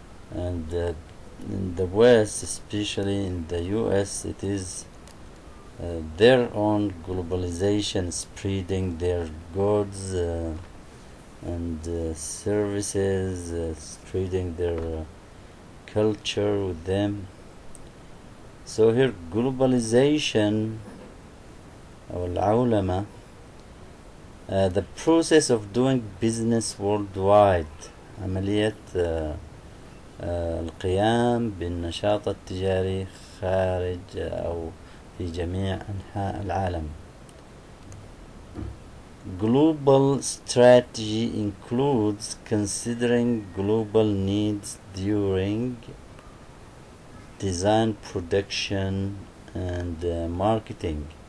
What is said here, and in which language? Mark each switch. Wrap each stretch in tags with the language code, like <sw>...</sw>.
<en>And in the West, especially in the US, it is their own globalization, spreading their goods and services, spreading their culture with them. So here globalization or</en> <ar>العولمة,</ar> <en>the process of doing business worldwide,</en> <ar>عملية القيام بالنشاط التجاري خارج أو في جميع أنحاء العالم.</ar> <en>Global strategy includes considering global needs during design, production and marketing.</en>